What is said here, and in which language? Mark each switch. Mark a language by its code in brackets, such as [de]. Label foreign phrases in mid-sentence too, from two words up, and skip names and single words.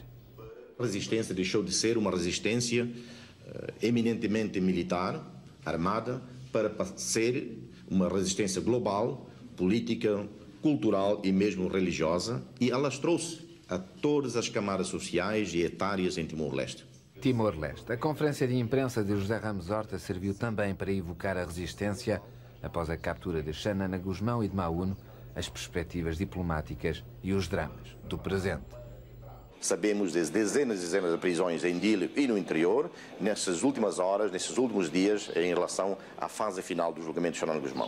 [pt] A resistência deixou de ser uma resistência eminentemente militar, armada, para ser uma resistência global, política, cultural e mesmo religiosa, e alastrou-se a todas as camadas sociais e etárias em Timor-Leste. Timor-Leste. A conferência de imprensa de José Ramos Horta serviu também para evocar a resistência após a captura de Xanana Gusmão e de Mauno, as perspectivas diplomáticas e os dramas do presente. Sabemos das dezenas e dezenas de prisões em Dili e no interior, nessas últimas horas, nesses últimos dias, em relação à fase final do julgamento de Xanana Gusmão.